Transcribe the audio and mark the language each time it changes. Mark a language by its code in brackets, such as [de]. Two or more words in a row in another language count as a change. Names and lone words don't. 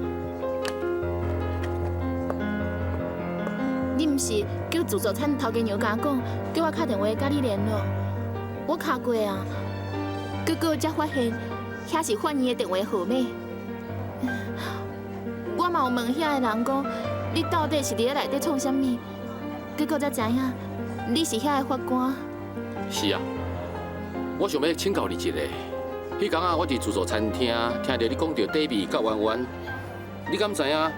[nan] 你毋是叫自助餐头家娘甲讲，叫我打电话甲你联络。我敲过啊，结果才发现遐是犯人的电话号码。我嘛有问遐个人讲，你到底是伫咧内底创啥物？结果才知影，你是遐个法官。是啊，我想要请教你一个。迄天啊，我伫自助餐厅听到你讲到底比甲弯弯，你敢知影？